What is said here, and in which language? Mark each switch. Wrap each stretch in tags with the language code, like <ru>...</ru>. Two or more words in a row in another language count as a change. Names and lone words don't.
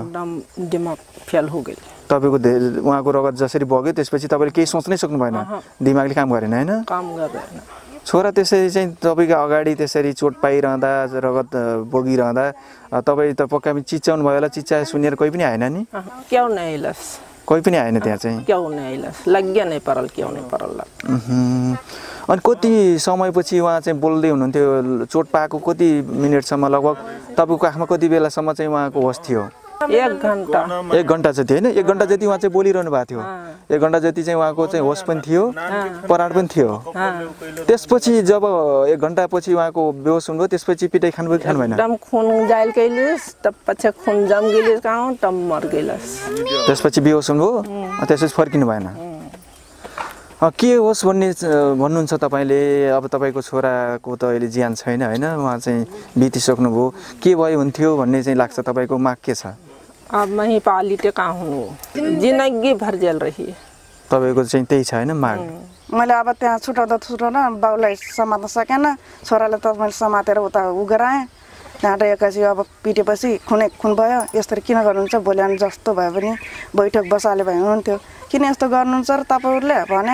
<ne>एकदम दिमाग फेल हो गयो। तपाईँको उहाँको रगत जसरी बग्यो त्यसपछि तपाईँले केही सोच्नै सक्नु भएन? दिमागले काम गरेन होइन? काम गरेन। छोरा त्यसरी चाहिँ तपाईँको अगाडि त्यसरी चोट पाइरहँदा, रगत बगिरहँदा तपाईँ त पक्का चिच्याउनु भयो होला? चिच्चा सुनेर कोही पनि आएन नि?</ne> <bho>क्यों नहीं आइलस?</bho> <ne>कोही पनि आएन त्यहाँ चाहिँ?</ne> <bho>क्यों नहीं आइलस, लग्या नहीं परल, क्यों नहीं परल।</bho> <ne>अनि कति समयपछि उहाँ चाहिँ बोल्दै हुनुहुन्थ्यो? चोट पाएको कति मिनटसम्म लगभग तपाईँको आँखमा कति बेलासम्म चाहिँ उहाँको होस थियो? 1 घन्टा। 1 घन्टा जति होइन? 1 घन्टा जति उहाँ चाहिँ बोलिरहनु भएको थियो? 1 घन्टा जति चाहिँ उहाँको चाहिँ होस पनि थियो, पराड पनि थियो? त्यसपछि जब 1 घन्टापछि उहाँको बेहोस हुनुभयो त्यसपछि पिटाइ खानुभयो कि खानु भएन?</ne> <bho>एकदम खुन जाइल गइलिस, तब पछि खुन जम गइलिस गाउँ, तब मर गइलस।</bho> <ne>त्यसपछि बेहोस हुनुभयो, त्यसपछि फर्किनु भएन? के होस् भन्नुहुन्छ तपाईँले? अब तपाईँको छोराको त अहिले ज्यान छैन होइन, उहाँ चाहिँ बितिसक्नुभयो, के भयो हुन्थ्यो भन्ने चाहिँ लाग्छ? तपाईँको माग के छ?</ne> <bho>अब मैं पालिटे कहाँ हुनु, जिन्दगी भर जेल रही।</bho> <ne>तपाईँको चाहिँ त्यही छ होइन माग? मैले अब त्यहाँ छुटाउँदा बाउलाई समात्न सकेन, छोरालाई त मैले समातेर उता गराएँ। त्यहाँबाट एक्कासी अब पिटेपछि खुन भयो। यसरी किन गर्नुहुन्छ? भोलि जस्तो भए पनि बैठक बसाले भए हुन्थ्यो, किन यस्तो गर्नुहुन्छ र तपाईँहरूले भने।</ne>